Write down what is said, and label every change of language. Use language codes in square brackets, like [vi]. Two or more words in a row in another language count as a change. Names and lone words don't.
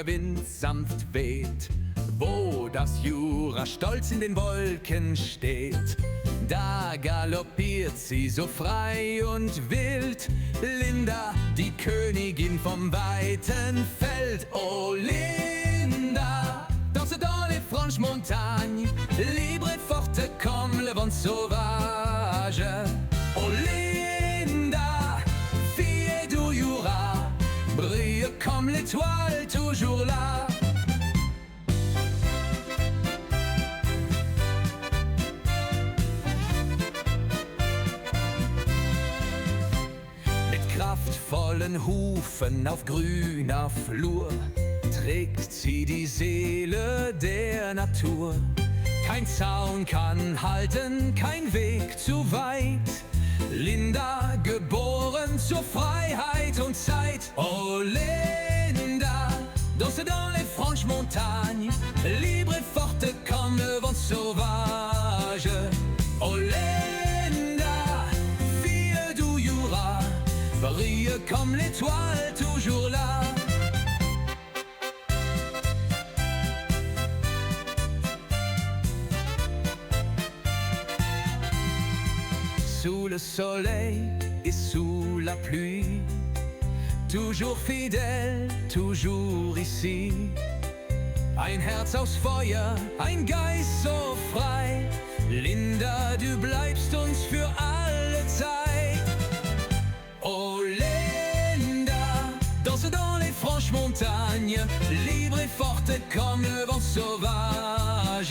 [de] Wind sanft weht, wo das Jura stolz in den Wolken steht, da galoppiert sie so frei und wild. Linda, die Königin vom weiten Feld. [fr] Oh Linda, danse dans les franches montagnes, libre et forte comme le vent sauvage. Oh Linda, fille du Jura, brille comme l'étoile toujours là. [de] Mit kraftvollen Hufen auf grüner Flur trägt sie die Seele der Natur. Kein Zaun kann halten, kein Weg zu weit. Linda, geboren zur Freiheit und Zeit. [fr] Oh Linda, danse dans les franches montagnes, libre et forte comme le vent sauvage. Oh Linda, fille du Jura, brille comme l'étoile toujours là. Sous le soleil et sous la pluie, toujours fidèle, toujours ici. [de] Ein Herz aus Feuer, ein Geist so frei. Linda, du bleibst uns für alle Zeit. [fr] Oh Linda, danse dans les franches montagnes, libre et forte comme le vent sauvage.